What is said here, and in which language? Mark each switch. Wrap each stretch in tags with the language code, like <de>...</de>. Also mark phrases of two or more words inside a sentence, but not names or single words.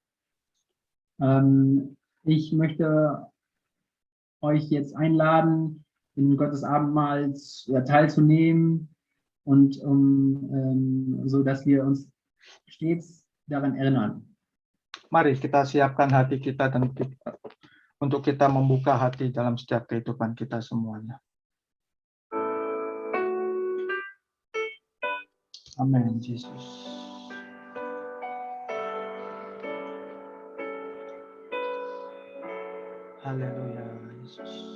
<de>Ich möchte euch jetzt einladen, in Gottes Abendmahl teilzunehmen und so, dass wir uns stets daran erinnern.</de> <id>Mari kita siapkan hati kita dan untuk kita membuka hati dalam setiap kehidupan kita semuanya. Amin, Yesus. Haleluya, Yesus.</id>